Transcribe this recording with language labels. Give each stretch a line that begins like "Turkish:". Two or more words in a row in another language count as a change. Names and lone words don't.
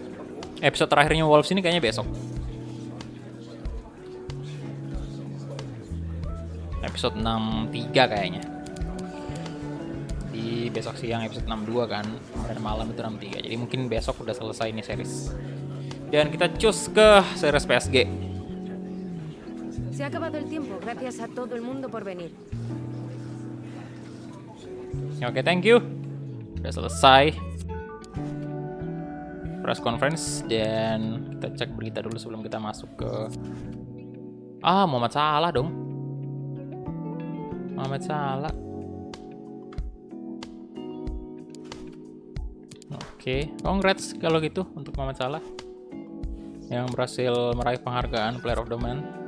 Indonesian: Episode terakhirnya Wolves ini kayaknya besok. episode 63 kayaknya. Di besok siang episode 62 kan, kemarin malam itu 63. Jadi mungkin besok udah selesai nih series. Dan kita cus ke series PSG.
Spanish: Se ha acabado el tiempo. Gracias a todo el mundo por venir.
English: Oke, thank you.
Indonesian: Udah selesai
English: press conference,
Indonesian: dan kita cek berita dulu sebelum kita masuk ke Muhammad Salah dong. Muhammad Salah. Oke, congrats kalau gitu untuk Muhammad Salah yang berhasil meraih penghargaan
English: Player of the Month.